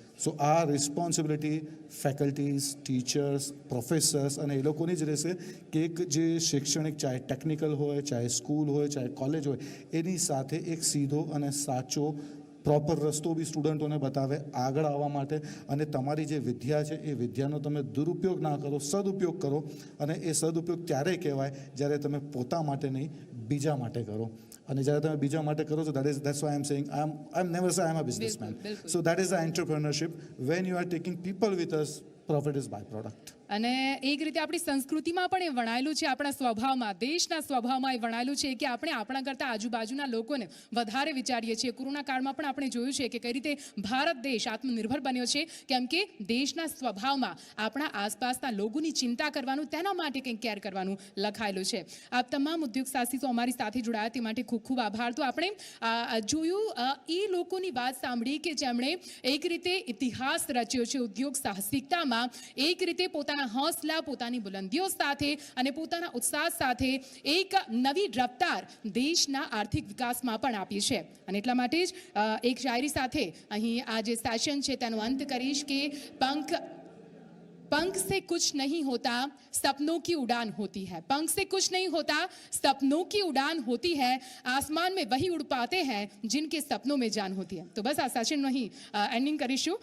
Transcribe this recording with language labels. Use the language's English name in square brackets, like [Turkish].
[Gujarati] સો આ responsibility faculties, teachers, professors અને એ લોકોની જ રહેશે કે એક જે શૈક્ષણિક, ચાહે ટેકનિકલ હોય, ચાહે સ્કૂલ હોય, ચાહે કોલેજ હોય, એની સાથે એક સીધો અને સાચો પ્રોપર રસ્તો બી સ્ટુડન્ટોને બતાવે આગળ આવવા માટે. અને તમારી જે વિદ્યા છે એ વિદ્યાનો તમે દુરુપયોગ ના કરો, સદુપયોગ કરો. અને એ સદુપયોગ ત્યારે કહેવાય જ્યારે તમે પોતા માટે નહીં, બીજા માટે કરો. અને જ્યારે તમે બીજા માટે કરો છો, [English] that's why I'm saying I'm never say I'm a businessman. [Gujarati] બિલકુલ. [English] So that is the entrepreneurship. When you are taking people with us, profit is byproduct. [Gujarati] અને એક રીતે આપણી સંસ્કૃતિમાં પણ એ વણાયેલું છે, આપણા સ્વભાવમાં, દેશના સ્વભાવમાં એ વણાયેલું છે કે આપણે આપણા કરતાં આજુબાજુના લોકોને વધારે વિચારીએ છીએ. કોરોના કાળમાં પણ આપણે જોયું છે કે કઈ રીતે ભારત દેશ આત્મનિર્ભર બન્યો છે, કેમ કે દેશના સ્વભાવમાં આપણા આસપાસના લોકોની ચિંતા કરવાનું, તેના માટે કંઈક કેર કરવાનું લખાયેલું છે. આપ તમામ ઉદ્યોગ સાહસિકો અમારી સાથે જોડાયા તે માટે ખૂબ ખૂબ આભાર. તો આપણે જોયું એ લોકોની વાત સાંભળી કે જેમણે એક રીતે ઇતિહાસ રચ્યો છે ઉદ્યોગ સાહસિકતામાં, એક રીતે પોતાના હૌસલા, પોતાની બુલંદીઓ સાથે અને પોતાના ઉત્સાહ સાથે એક નવી રફતાર દેશના આર્થિક વિકાસમાં પણ આપી છે. અને એટલા માટે જ એક શાયરી સાથે અહીં આ જે સેશન છે તેનો અંત કરીશ કે [Hindi] पंख से कुछ नहीं होता, सपनों की उड़ान होती है. पंख से कुछ नहीं होता, सपनों की उड़ान होती है. आसमान में वही उड़ पाते हैं जिनके सपनों में जान होती है. तो बस [Gujarati] આ સેશનનો અહીં એન્ડિંગ કરીશું.